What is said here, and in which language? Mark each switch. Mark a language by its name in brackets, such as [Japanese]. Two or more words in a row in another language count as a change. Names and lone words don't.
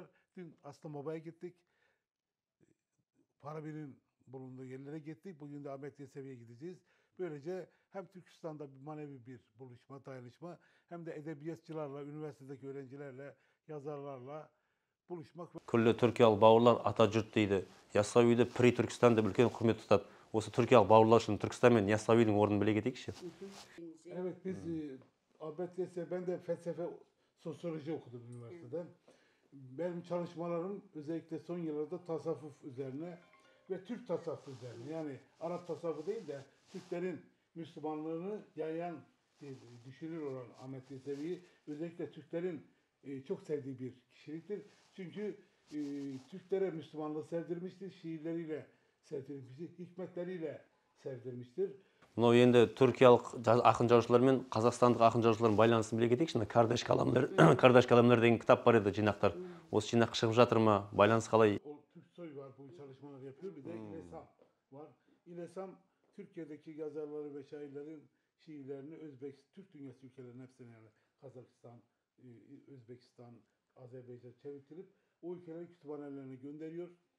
[Turkish] Dün Aslan Baba'ya gittik. Farabi'nin bulunduğu yerlere gittik. Bugün de Ahmet Yesevi'ye gideceğiz. Böylece hem Türkistan'da bir manevi bir buluşma, dayanışma hem de edebiyatçılarla, üniversitedeki öğrencilerle, yazarlarla buluşmak. [Kazakh] Күллі түркиялық бауырлар Ата-жұрт дейді. Яссауиді При Түркістан деп үлкен құрмет тұтады. Осы түркиялық бауырлар үшін Түркістан мен Яссауидің орнын біле кетейікші. [Turkish] Evet, biz Ahmet Yesevi, ben de felsefe, sosyoloji okudum üniversitede. Benim çalışmalarım özellikle son yıllarda tasavvuf üzerine ve Türk tasavvufu üzerine. Yani Arap tasavvufu değil de Türklerin Müslümanlığını yayan düşünür olan Ahmet Yesevi'yi özellikle Türklerin çok sevdiği bir kişiliktir. Çünkü Türklere Müslümanlığı sevdirmiştir, şiirleriyle sevdirmiştir, hikmetleriyle sevdirmiştir. [Kazakh] Мынау енді түркиялық ақын жазушылар мен қазақстандық ақын жазушылардың байланысын біле кетейікші. Кардаш каламдар деген кітап бар еді, жинақтар. Осы жинақ шығып жатыр ма? Байланыс қалай? [Turkish] Türksoy var, bu çalışmaları yapıyor. Bir de İlesam var. İlesam Türkiye'deki yazarları ve şairlerin şiirlerini Türk dünyası ülkelerinin hepsine, yani Kazakistan, Özbekistan, Azerbaycan çevirtilip o ülkelerin kütüphanelerine gönderiyor.